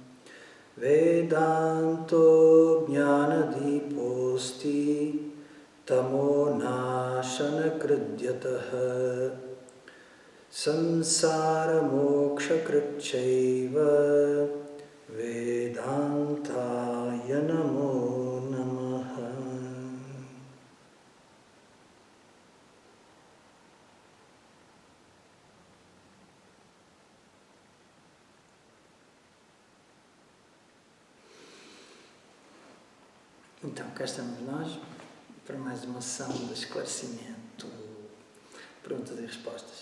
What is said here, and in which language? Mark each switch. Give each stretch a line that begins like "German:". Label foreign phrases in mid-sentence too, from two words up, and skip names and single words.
Sanskrit: वेदान्तो ज्ञान-दीपोस्ति तमो नाशन-कृद्यतः संसार-मोक्ष-कृच्चैव वेदान्ताय नमो नमः.
Portuguese: Então, cá estamos nós para mais uma sessão de esclarecimento, perguntas e respostas.